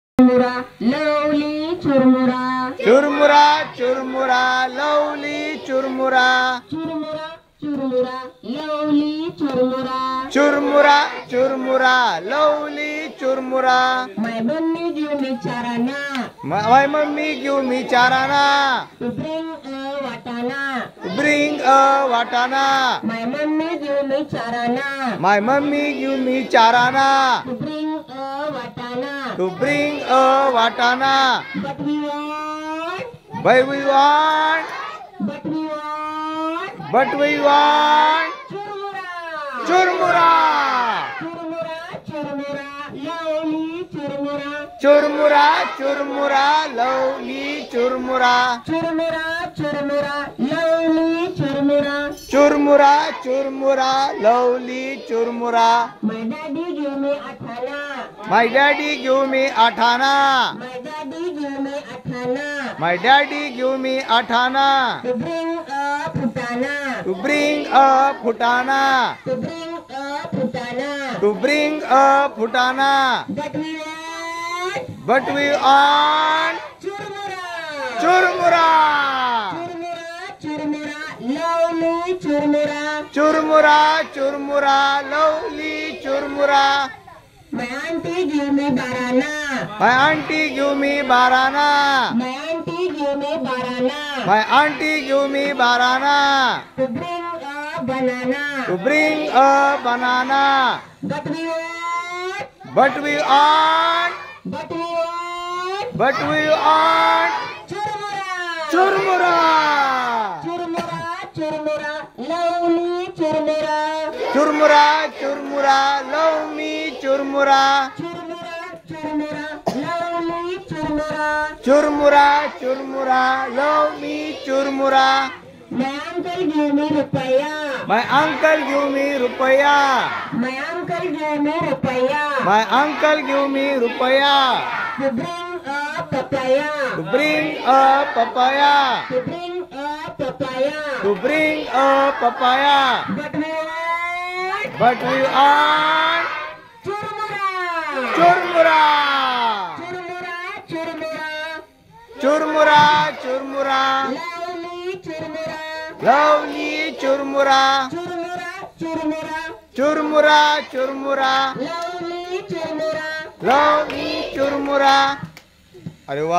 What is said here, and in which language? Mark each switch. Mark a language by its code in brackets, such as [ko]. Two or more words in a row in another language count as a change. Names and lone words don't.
[hi] चुरमुरा लवली चुरमुरा चुरमुरा चुरमुरा लवली चुरमुरा चुरमुरा चुरमुरा लवली चुरमुरा चुरमुरा चुरमुरा लवली चुरमुरा [en] My mummy give me charana My mummy give me charana to bring a watana. Bring a watana. My mummy give me charana My mummy give me charana to bring a watana. to bring a watana. But we want But we want churmura. churmura. Churmura, lovely churmura. Churmura, churmura, lovely churmura. Churmura, lovely churmura. Churmura, churmura, lovely churmura. My daddy give me athana. My daddy give me athana. My daddy give me athana. My daddy give me athana To bring a putana. to bring a putana. To bring a putana. To bring a putana. But we want But we want churmura. churmura. Lovely churmura. Churmura, churmura, lovely churmura. My auntie give me barana. My auntie give me barana. My auntie give me barana. My auntie give me barana To bring a banana. to bring a banana. But we want But we want churmura. churmura. Churmura, lovely churmura. Churmura, churmura, love me churmura. Lovely churmura. Churmura, churmura, love me churmura. My uncle give me rupaya. My uncle give me rupaya. My uncle give me rupaya. My uncle give me rupaya To bring a papaya. to bring a papaya. To bring a papaya. To bring a papaya. But we want But we want churmura. churmura. Churmura. Churmura, churmura, Lovely churmura. lovely churmura. Churmura. Churmura, churmura, Lovely churmura. lovely churmura. [hi] अरे वाह.